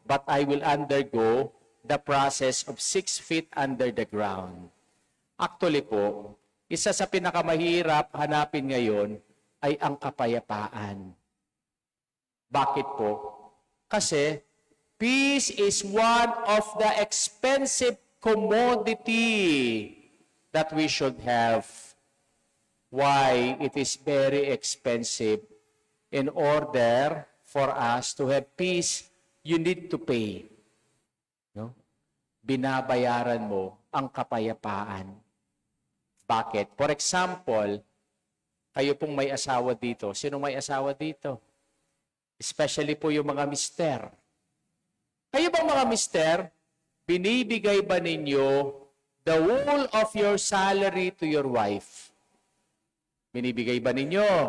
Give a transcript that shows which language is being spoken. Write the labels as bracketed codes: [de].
[en] But I will undergo the process of 6 feet under the ground. [tl] Actually po, isa sa pinakamahirap hanapin ngayon ay ang kapayapaan. Bakit po? [en] Kasi peace is one of the expensive commodity that we should have. Why? It is very expensive. In order for us to have peace, you need to pay. No? [tl] Binabayaran mo ang kapayapaan. Bakit? [en] For example, [tl] kayo pong may asawa dito. Sino may asawa dito? Especially po yung mga mister. Kayo bang mga mister, binibigay ba ninyo [en] the whole of your salary to your wife? [tl] Binibigay ba ninyo?